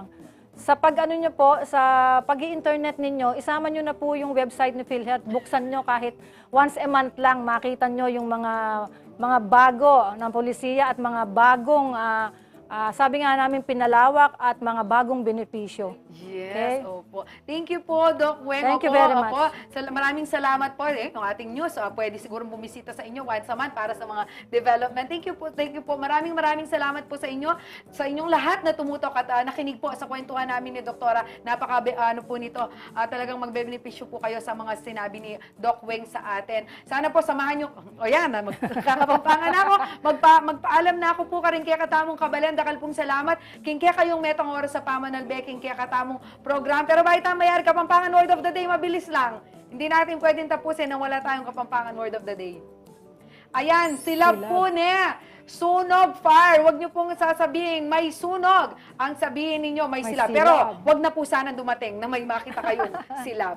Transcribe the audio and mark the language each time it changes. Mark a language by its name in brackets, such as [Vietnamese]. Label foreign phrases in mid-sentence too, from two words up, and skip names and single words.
[Filipino] Sa pag-ano nyo po, sa pag-i-internet ninyo, isama nyo na po yung website ni PhilHealth. Buksan nyo kahit [English] once a month [Filipino] lang, makita nyo yung mga bago ng polisiya at mga bagong, sabi nga namin, pinalawak at mga bagong benepisyo. Yes, Okay? opo. [English] Thank you [Filipino] po, Doc Weng. [English] Thank you [Filipino] Opo, [English] very much. [Filipino] opo. Maraming salamat po. Ng ating news, pwede siguro bumisita sa inyo [English] once a month [Filipino] para sa mga development. [English] Thank you [Filipino] po, [English] thank you [Filipino] po. Maraming salamat po sa inyo, sa inyong lahat na tumutok at nakinig po sa kwentuhan namin ni Doktora. Ano po nito, talagang magbebenepisyo po kayo sa mga sinabi ni Doc Weng sa atin. Sana po samahan nyo, magkakapampangan na ako, magpaalam na ako po [Pampanga] karing kaya katamong kabalan, dakal pong salamat. King kaya kayong metang oras sa pamanalbe, king kaya katamong program. Pero bakit mayari Kapampangan [English] Word of the Day, [Filipino] mabilis lang. Hindi natin pwedeng tapusin na wala tayong Kapampangan [English] Word of the Day. [Filipino] Ayan, sila po niya. Sunog fire. Huwag niyo pong sasabihin may sunog. Ang sabihin ninyo may silab. Pero huwag na po sana dumating na may makita kayong silab.